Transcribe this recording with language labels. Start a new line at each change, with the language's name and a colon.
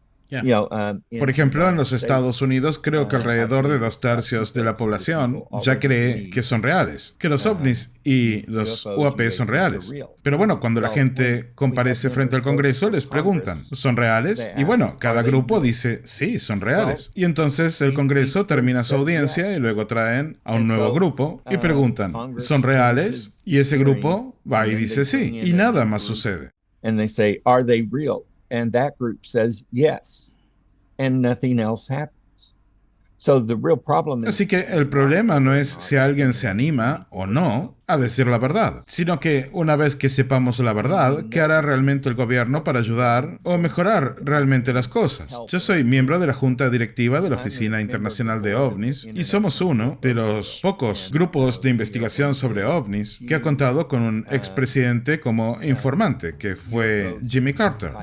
English: Yeah. You know,
Spanish: Por ejemplo, en los Estados Unidos creo que alrededor de 2/3 de la población ya cree que son reales, que los ovnis y los UAP son reales. Pero bueno, cuando la gente comparece frente al Congreso, les preguntan, ¿son reales? Y bueno, cada grupo dice, sí, son reales. Y entonces el Congreso termina su audiencia y luego traen a un nuevo grupo y preguntan, ¿son reales? Y ese grupo va y dice sí, y nada más sucede.
English: And they say, are they real? And that group says yes, and nothing else happens. So the real problem is,
Spanish: Así que el problema no es si alguien se anima o no a decir la verdad, sino que una vez que sepamos la verdad, ¿qué hará realmente el gobierno para ayudar o mejorar realmente las cosas? Yo soy miembro de la junta directiva de la Oficina Internacional de OVNIs y somos uno de los pocos grupos de investigación sobre OVNIs que ha contado con un expresidente como informante, que fue Jimmy Carter.